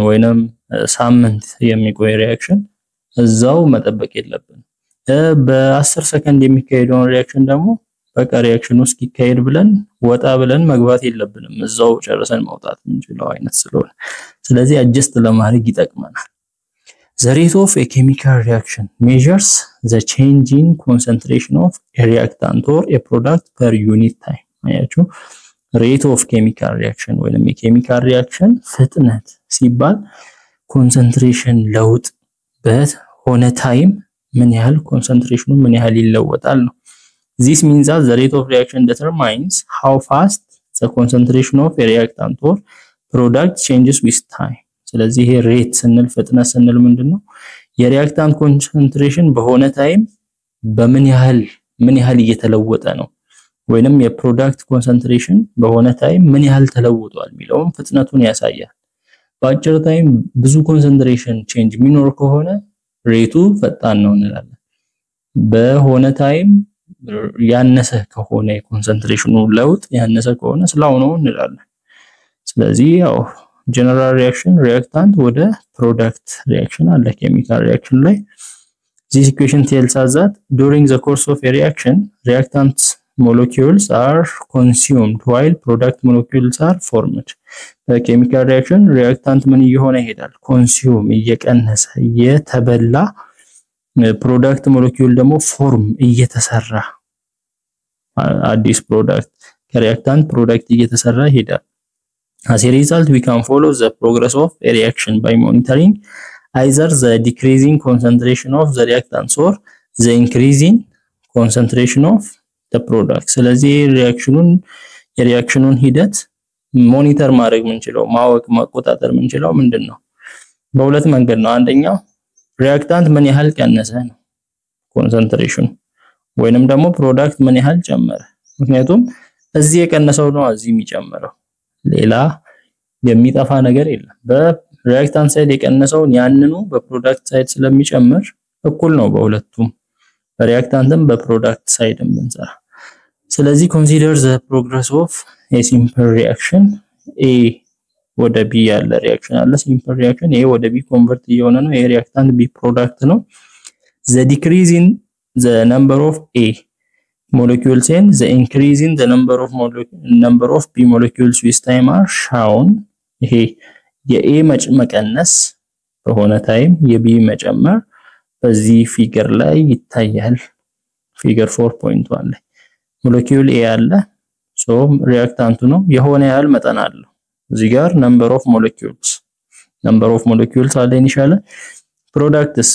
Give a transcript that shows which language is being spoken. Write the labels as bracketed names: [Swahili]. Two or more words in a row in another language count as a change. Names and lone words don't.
[Amharic] ወይንም ሳምንት የሚቆይ ሪአክሽን እዛው መጠበቅ የለብንም በ10 ሰከንድ የሚካሄደው ሪአክሽን ደግሞ በቃ ሪአክሽኑ እስኪካሄድ ብለን ወጣ ብለን መግባት የለብንም እዛው ጨርሰን መውጣት እንችላለን አይነት ስለሆነ ስለዚህ አጀስት ለማድረግ ይጠቅመናል [English] The rate of a chemical reaction measures the change in concentration of a reactant or a product per unit time. [Amharic] አያችሁ [English] rate of chemical reaction [Amharic] ወይንም የኬሚካል ሪአክሽን ፍጥነት ሲባል ኮንሰንትሬሽን ለውጥ በሆነ ታይም ምን ያህል ኮንሰንትሬሽኑ ምን ያህል ይለወጣል ነው [English] This means that the rate of reaction determines how fast the concentration of a reactant or product changes with time [Amharic] ስለዚህ ይሄ ሬት ስንል ፍጥነት ስንል ምንድነው የሪአክታንት ኮንሰንትሬሽን በሆነ ታይም በምን ያህል እየተለወጠ ነው ወይንም የፕሮዳክት ኮንሰንትሬሽን በሆነ ታይም ምን ያህል ተለውጧል የሚለውን ፍጥነቱን ያሳያል። በአጭር ታይም ብዙ ኮንሰንትሬሽን ቼንጅ ሚኖር ከሆነ ሬቱ ፈጣን ነው እንላለን። በሆነ ታይም ያነሰ ከሆነ የኮንሰንትሬሽኑ ለውጥ ያነሰ ከሆነ ስላው ነው እንላለን። ስለዚህ ያው ጀነራል ሪአክሽን ሪአክታንት ወደ ፕሮዳክት ሪአክሽን አለ ኬሚካል ሪአክሽን ላይ [English] this equation tells us that during the course of a reaction reactant molecules are consumed while product molecules are formed. [Amharic] በኬሚካል ሪአክሽን ሪአክታንት ምን እየሆነ ይሄዳል ኮንሱም እየቀነሰ የተበላ ፕሮዳክት ሞለኪውል ደግሞ ፎርም እየተሰራ አዲስ ፕሮዳክት ከሪአክታንት ፕሮዳክት እየተሰራ ይሄዳል። [English] As a result, we can follow the progress of a reaction by monitoring either the decreasing concentration of the reactants or the increasing concentration of the product. [Amharic] ስለዚህ የሪአክሽኑን ሂደት ሞኒተር ማድረግ ምንችለው ማወቅ መቆጣጠር ምንችለው ምንድነው? በሁለት መንገድ ነው። አንደኛው ሪአክታንት ምን ያህል ቀነሰ ነው ኮንሰንትሬሽኑ ወይንም ደግሞ ፕሮዳክት ምን ያህል ጨመረ። ምክንያቱም እዚህ የቀነሰው ነው እዚህ የሚጨምረው ሌላ የሚጠፋ ነገር የለም። በሪአክታንት ሳይድ የቀነሰውን ያንኑ በፕሮዳክት ሳይድ ስለሚጨምር እኩል ነው በሁለቱም በሪአክታንትም በፕሮዳክት ሳይድም ብንሰራ። ስለዚህ [English] consider the progress of a simple reaction A [Amharic] ወደ B ያለ ሪአክሽን አለ [English] simple reaction A [Amharic] ወደ B ኮንቨርት እየሆነ ነው A ሪአክታንት B ፕሮዳክት ነው [English] the decrease in the number of A molecules and the increase in the number of B molecules with time are shown. [Amharic] ይሄ የA መቀነስ በሆነ ታይም የB መጨመር በዚህ ፊገር ላይ ይታያል። ፊገር 4.1 ላይ ሞለኪውል A አለ ሶ ሪአክታንቱ ነው የሆነ ያህል መጠን አለው። እዚህ ጋር [English] number of molecules [Amharic] አለ ኢኒሻል ፕሮዳክትስ